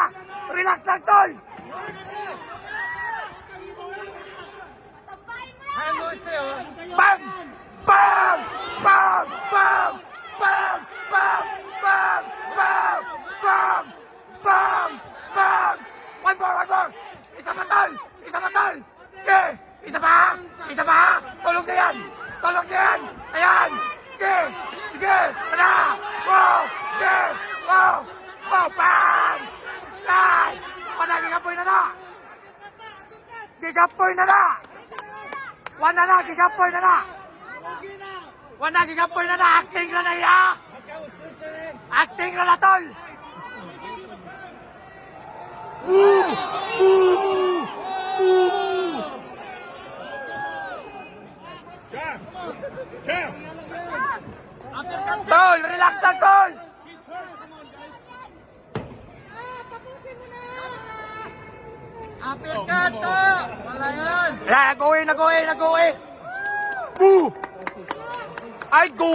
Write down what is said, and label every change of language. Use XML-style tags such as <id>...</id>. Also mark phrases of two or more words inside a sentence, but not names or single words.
<tl>Relax lang, tol! Bang! Bang! Bang! Bang! Bang! Bang! Bang! Bang! Bang! Bang! Bang!</tl> <en>One more!</en> <tl>Isa pa, tol! Isa pa, tol! Okay! Isa pa! Isa pa! Tulog na yan! Tulog na yan! Ayan! Sige! Sige! Pana! Wow! Sige! Wow! Wow! Bang!</tl> <ceb>Ay! Pana! Gigapoy na na! Gigapoy na na! Wala na! Gigapoy na na! Wala! Gigapoy na na! Acting na na iya! Acting na na, tol! Woo! Woo! Woo! Jam. Jam.</ceb> <tl>Tol! Relax lang, tol! Tapusin mo na! Uppercut to! Wala yan! Ayan, nag-uwi! Boo! Ay, go!</tl>